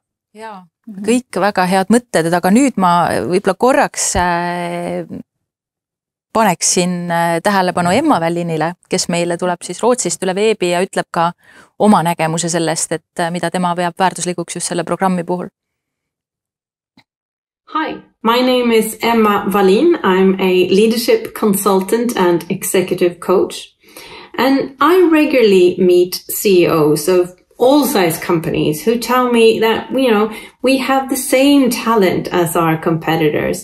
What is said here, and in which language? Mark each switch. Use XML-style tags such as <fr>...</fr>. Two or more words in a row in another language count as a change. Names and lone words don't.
<et>jaa, kõik väga head mõtted, aga nüüd ma võib-olla korraks paneksin tähelepanu Emma Vällinile, kes meile tuleb siis Rootsist üle veebi ja ütleb ka oma nägemuse sellest, et mida tema peab väärtuslikuks just selle programmi puhul.</et> <en>Hi, my name is Emma Wallin. I'm a leadership consultant and executive coach. And I regularly meet CEOs of all size companies who tell me that, we have the same talent as our competitors.</en>